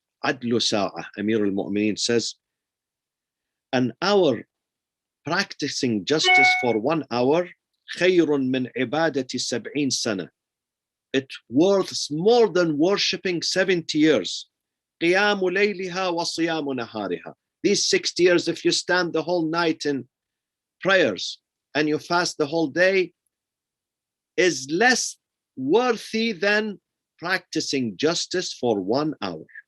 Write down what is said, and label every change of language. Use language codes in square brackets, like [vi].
[en] Adlu Sa'a, Amir al-Mu'mineen says, an hour practicing justice for 1 hour, [ar] خير من عبادة 70 سنة. [en] It's worth more than worshipping 70 years. [ar] قيام ليلها وصيام نهارها. [en] These 60 years, if you stand the whole night in prayers and you fast the whole day, is less worthy than practicing justice for 1 hour.